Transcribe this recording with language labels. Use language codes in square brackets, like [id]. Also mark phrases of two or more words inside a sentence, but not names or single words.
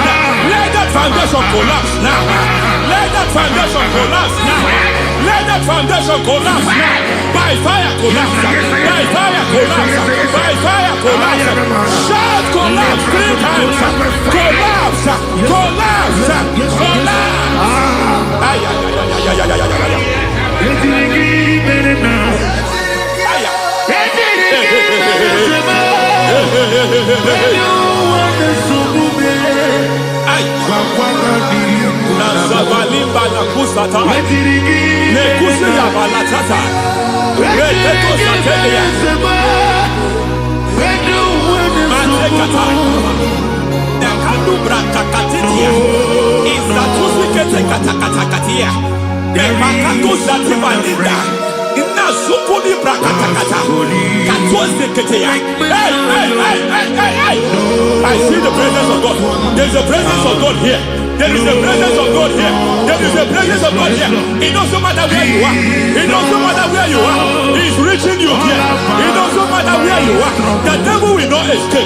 [en] Let that foundation collapse now. Let that foundation collapse now. Let that foundation collapse now. By fire collapse. By fire collapse. By fire collapse. Shout collapse 3 times. Collapse. Collapse. Collapse. Ay, ay, ay, ay, ay, ay, ay, ay. Nazavalimba na kusata nekusi ya balatata reteto satelia matekata nekalu brakakatitia izatusi kete katakatakatia nepakatu zatibalinda ina sukuli brakatakata katuose ketea. Hey. I see the presence of God. There's a presence of God here. There is a presence of God here. There is a presence of God here. It doesn't matter where you are. It doesn't matter where you are. He's reaching you here. It doesn't matter where you are. The devil will not escape.